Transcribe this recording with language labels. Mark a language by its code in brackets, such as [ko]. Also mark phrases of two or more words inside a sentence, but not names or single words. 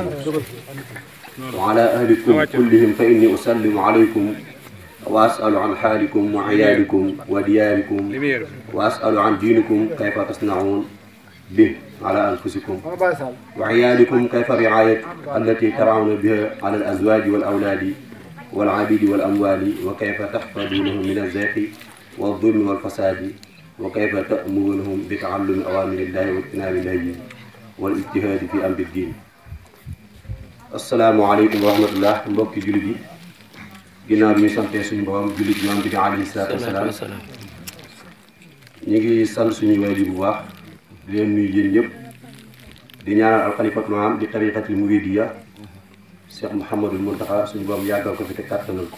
[ar] وعلى أهلكم كلهم فإني أسلم عليكم وأسأل عن حالكم وعيالكم ودياركم وأسأل عن دينكم كيف تصنعون به على أنفسكم وعيالكم كيف الرعاية التي ترعون بها على الأزواج والأولاد والعبيد والأموال وكيف تحفظونهم من الزيغ والظلم والفساد وكيف تأمرونهم بتعلم أوامر الله واجتناب النهي والاجتهاد في أمر الدين. السلام عليكم ورحمة الله. [wo] mbokki jullit yi ginnaaw bi ñu santee suñu borom jullit Yonent bi [ar] عليه الصلاة والسلام [wo] ñu ngi sant suñu waajur bu baax di leen nuyu yéen ñëpp di ñaanal [ar] الخليفة العام [wo] di [ar] الطريقة المريدية [wo] Cheikh Mouhamadul Mountakha suñu borom yàggal ko fi te kàttanal ko.